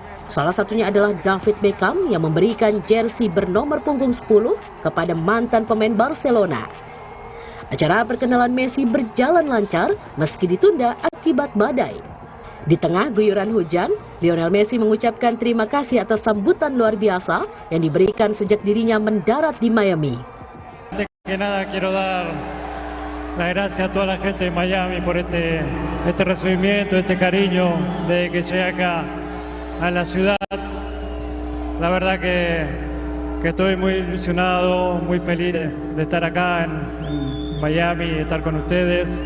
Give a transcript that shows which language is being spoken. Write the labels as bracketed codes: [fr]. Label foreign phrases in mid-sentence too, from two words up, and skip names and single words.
[id] Salah satunya adalah David Beckham yang memberikan jersey bernomor punggung 10 kepada mantan pemain Barcelona. Acara perkenalan Messi berjalan lancar meski ditunda akibat badai. Di tengah guyuran hujan, Lionel Messi mengucapkan terima kasih atas sambutan luar biasa yang diberikan sejak dirinya mendarat di Miami. [es] Quiero dar las gracias a toda la gente de Miami por este recibimiento, este cariño desde que llegué acá a la ciudad. La verdad que estoy muy ilusionado, muy feliz de estar acá en Miami, de estar con ustedes.